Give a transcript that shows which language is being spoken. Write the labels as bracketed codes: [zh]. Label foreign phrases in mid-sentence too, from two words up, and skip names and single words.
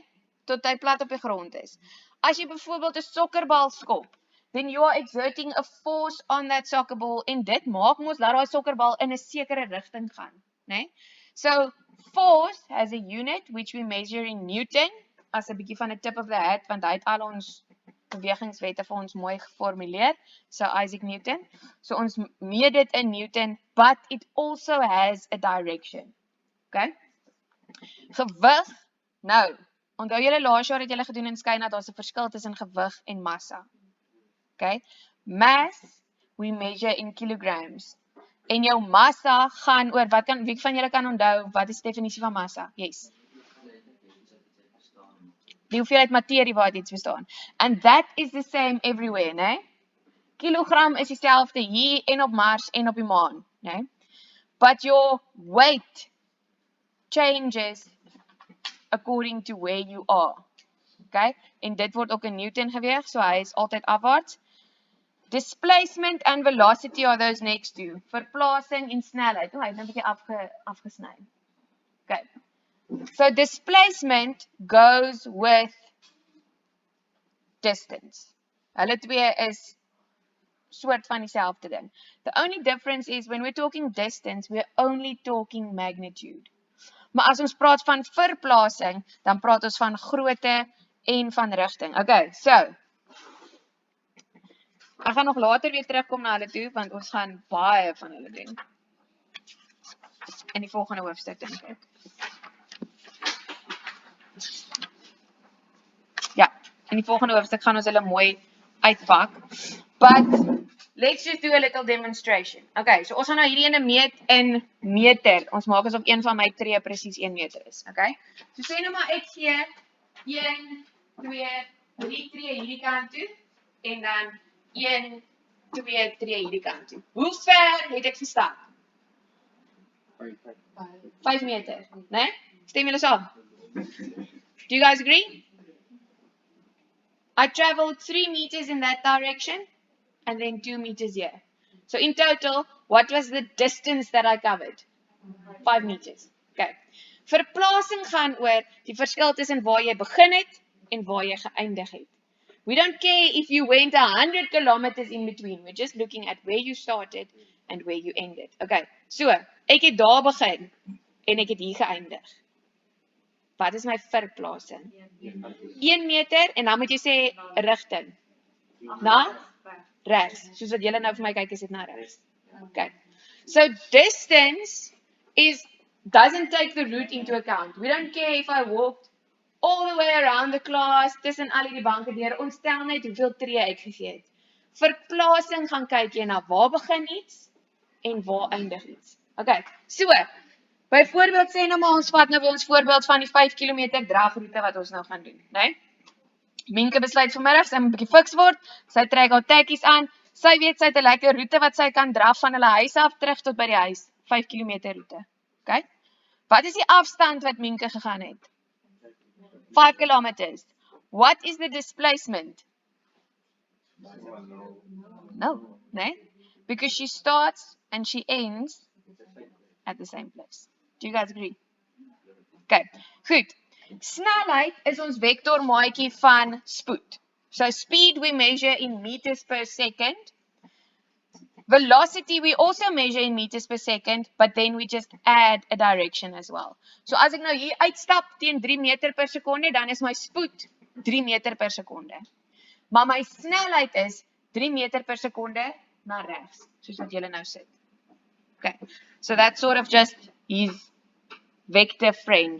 [af] Tot hy plat op die grond is. As jy byvoorbeeld 'n sokkerbal skop, [en] then you are exerting a force on that soccer ball [af] en dit maak mos dat daai sokkerbal in 'n sekere rigting gaan, né? [en] So force has a unit which we measure in Newton, as [af] 'n bietjie van 'n [en] tip of the hat, [af] want hy het al ons bewegingswette vir ons mooi geformuleer, so Isaac Newton. So ons meet dit in Newton, [en] but it also has a direction. Okay? [af] Gewig, nou, onthou julle laas jaar het julle gedoen in skyn dat daar's 'n verskil tussen gewig en massa. [en] Okay? Mass, we measure in kilograms. [af] En jou massa gaan oor, wie van julle kan onthou, wat is die definisie van massa? [en] Yes. [af] Die hoeveelheid materie waar iets bestaan. [en] And that is the same everywhere, [af] né? Kilogram is dieselfde hier en op Mars en op die maan, né? [en] But your weight changes according to where you are. Okay? [af] En dit word ook in Newton geweeg, so hy is altyd afwaarts. [en] Displacement and velocity are those next to. [af] Verplasing en snelheid. Hy het nou 'n bietjie afgesny. [en] Okay. So displacement goes with distance. [af] Hulle twee is soort van dieselfde ding. [en] The only difference is when we're talking distance, we're only talking magnitude. [af] Maar as ons praat van verplasing, dan praat ons van grootte en van rigting. Okay, so Ek gaan nog later weer terugkom na hulle toe, want ons gaan baie van hulle doen. In die volgende hoofstuk, dink ek. Ja, in die volgende hoofstuk gaan ons hulle mooi uitpak. [en] But let's just do a little demonstration. [af] Okay, so ons gaan nou hierdie ene meet in meter. Ons maak asof een van my tree presies 1 meter is. [en] Okay? [af] So sê nou maar ek gee 1, 2, 3 tree hierdie kant toe en dan 1, 2 tree hierdie kant toe. Hoe ver het ek gestap? 5 meter, né? Stem julle saam? [en] Do you guys agree? I traveled 3 meters in that direction and then 2 meters here. So in total, what was the distance that I covered? 5 meters. Okay. [af] Verplasing gaan oor die verskil tussen waar jy begin het en waar jy geëindig het. [en] We don't care if you went 100 kilometers in between. We're just looking at where you started and where you ended. Okay. So, [af] ek het daar begin en ek het hier geëindig. Wat is my verplasing? 1 meter en dan moet jy sê rigting. Na? Regs. Soos wat julle nou vir my kyk, is dit na regs. [en] Okay. So distance doesn't take the route into account. We don't care if I walked all the way around the class, [af] tussen al die banke deur. Ons tel net hoeveel tree ek gegee het. Verplasing gaan kyk jy na waar begin iets en waar eindig iets. [en] Okay. [af] So, byvoorbeeld sê nou maar ons vat nou weer ons voorbeeld van die 5 km dragroete wat ons nou gaan doen, né? Minke besluit vanmiddag, sy moet 'n bietjie fiks word. Sy trek haar tekkies aan. Sy weet sy het 'n lekker roete wat sy kan draf van hulle huis af terug tot by die huis. 5 km roete. Okay? Wat is die afstand wat Minke gegaan het? [en] 5 kilometers. What is the displacement? No, né? Because she starts and she ends at the same place. Do you guys agree? Okay, goed. [af] Snelheid is ons vektormaatjie van spoed. [en] So speed we measure in meters per second. Velocity we also measure in meters per second, but then we just add a direction as well. [af] So as ek nou hier uitstap teen 3 meter per sekonde, dan is my spoed 3 meter per sekonde. Maar my snelheid is 3 meter per sekonde na regs, soos wat julle nou sit. [en] Okay, so that's sort of just his vector friend.